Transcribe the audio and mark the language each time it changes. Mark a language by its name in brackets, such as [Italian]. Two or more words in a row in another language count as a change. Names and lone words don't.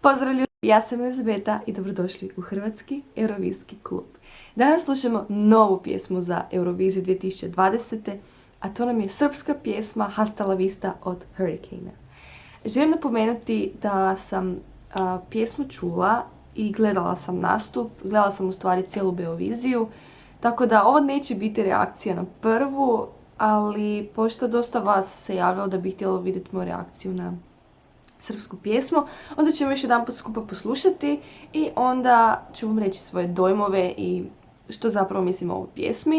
[Croatian] Pozdrav ljudi, ja sam Elizabeta i dobrodošli u Hrvatski Eurovizijski klub. Danas slušamo novu pjesmu za Euroviziju 2020. A to nam je srpska pjesma Hasta la vista od Hurricane. Želim napomenuti da sam pjesmu čula i gledala sam nastup, gledala sam u stvari cijelu Beoviziju, tako da ovo neće biti reakcija na prvu, ali pošto dosta vas se javljalo da bi htjelo vidjeti moju reakciju na srpsku pjesmu, onda ćemo još jedan put skupa poslušati i onda ću vam reći svoje dojmove i što zapravo mislim o ovoj pjesmi.